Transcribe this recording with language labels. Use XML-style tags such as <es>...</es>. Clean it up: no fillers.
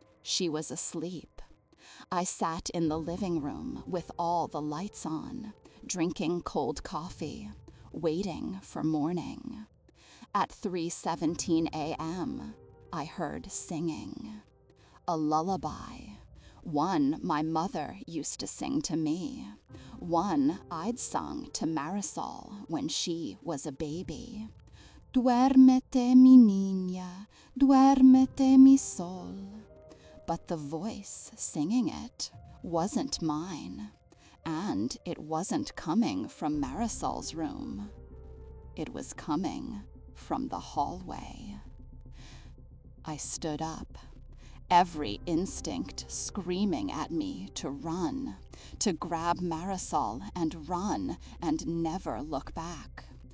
<en>She was asleep. I sat in the living room with all the lights on, drinking cold coffee, waiting for morning. At 3:17 a.m., I heard singing. A lullaby. One my mother used to sing to me. One I'd sung to Marisol when she was a baby.</en> <es>Duérmete mi niña, duérmete mi sol.</es> <en>But the voice singing it wasn't mine, and it wasn't coming from Marisol's room. It was coming from the hallway. I stood up, every instinct screaming at me to run, to grab Marisol and run and never look back.</en>